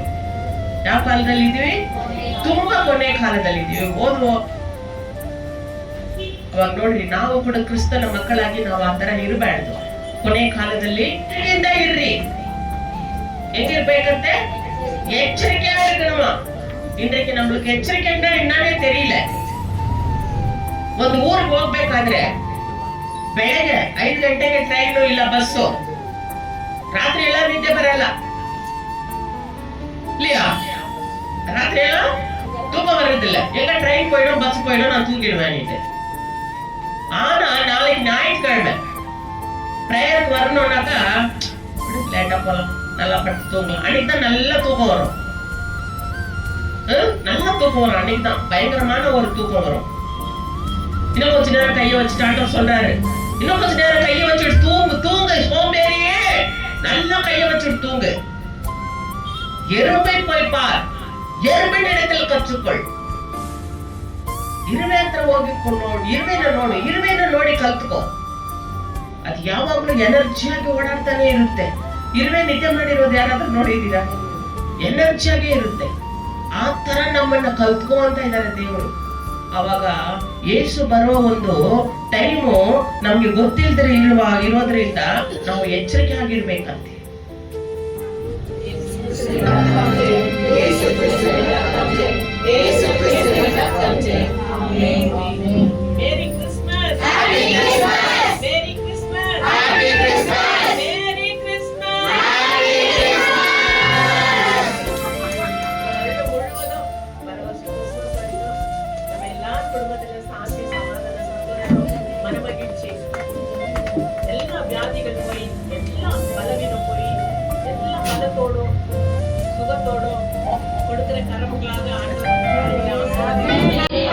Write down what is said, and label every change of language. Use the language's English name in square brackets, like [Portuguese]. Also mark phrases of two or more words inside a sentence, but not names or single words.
[Kannada] ಯಾವ ಕಾಲದಲ್ಲಿ ಇದ್ದೀವಿ? ತುಂಬಾ ಕೊನೆ ಕಾಲದಲ್ಲಿ ಇದ್ದೀವಿ. ಅವಾಗ ನೋಡ್ರಿ, ನಾವು ಕೂಡ ಕ್ರಿಸ್ತನ ಮಕ್ಕಳಾಗಿ ನಾವು ಆ ತರ ಇರಬಾರ್ದು. ಕೊನೆ ಕಾಲದಲ್ಲಿ ಇರ್ರಿ. ಹೆಂಗಿರ್ಬೇಕಂತೆ? ಎಚ್ಚರಿಕೆ ಆಗಿರ್ಕಣಮ್ಮ. [Tamil] இன்றைக்கு நம்மளுக்கு எச்சரிக்கைன்னா என்னன்னே தெரியல. [Kannada] ಒಂದು ಊರಿಗೆ ಹೋಗ್ಬೇಕಾದ್ರೆ ಬೆಳಗ್ಗೆ 5 ಗಂಟೆಗೆ ಟ್ರೈನು ಇಲ್ಲ ಬಸ್ಸು, ರಾತ್ರಿ ಎಲ್ಲ ನಿದ್ದೆ ಬರಲ್ಲ இல்லையா? [Tamil] ராத்திரி எல்லாம் தூக்கம் வர்றதில்ல. எங்க ட்ரெயின் போயிடும் பஸ் போயிடும், நான் தூங்கிடுவேன். ஆனா நாளைக்கு ஞாயிற்றுக்கிழமை பிரேயருக்கு வரணும்னாக்கா லேட்டா போலாம், நல்லா படுத்து தூங்கலாம். அன்னைக்கு தான் நல்லா தூக்கம் வரும். நல்லா தூக்கம் வரும். அன்னைக்கு தான் பயங்கரமான ஒரு தூக்கம் வரும். இன்னும் கொஞ்ச நேரம் கையை வச்சு டாக்டர் சொல்றாரு, இன்னும் கொஞ்ச நேரம் கையை வச்சுட்டு தூங்கு சோம்பேறியே, நல்லா கையை வச்சுட்டு தூங்கு. எறும்பை போய் பார், எறும்பின் இடத்தில் கற்றுக்கொள். [Kannada] ಇರುವೆ ಹತ್ರ ಹೋಗಿಕೊಂಡು ಇರುವೆನ ನೋಡಿ ಕಲ್ತ್ಕೋ. ಅದು ಯಾವಾಗ್ಲೂ ಎನರ್ಜಿಯಾಗಿ ಓಡಾಡ್ತಾನೆ ಇರುತ್ತೆ. ಇರುವೆ ನಿದ್ದೆ ಮಾಡಿರೋದು ಯಾರಾದ್ರೂ ನೋಡಿದೀರಾ? ಎನರ್ಜಿಯಾಗಿ ಇರುತ್ತೆ. ಆ ತರ ನಮ್ಮನ್ನ ಕಲ್ತ್ಕೋ ಅಂತ ಇದ್ದಾರೆ ದೇವರು. ಅವಾಗ ಯೇಸು ಬರೋ ಒಂದು ಟೈಮು ನಮ್ಗೆ ಗೊತ್ತಿಲ್ದ್ರೆ ಇರೋದ್ರಿಂದ ನಾವು ಎಚ್ಚರಿಕೆ ಆಗಿರ್ಬೇಕಂತೆ. [English] Merry Christmas! Happy Christmas! Merry Christmas! Happy Christmas! Merry Christmas! Happy Christmas! [Kannada] ನಮ್ಮೆಲ್ಲಾ ಕುಟುಂಬದಲ್ಲಿ ಶಾಂತಿ ಸಮಾಧಾನ ಸಂತೋಷ [Tamil] ಮನಮಗಿழ்ச்சி எல்லா வியாதிகள் போய் எல்லா பலவீனம் போய் எல்லா பலத்தோடும் சுகத்தோடும் கொடுக்கிற கரமுகளாக ஆண்டவர்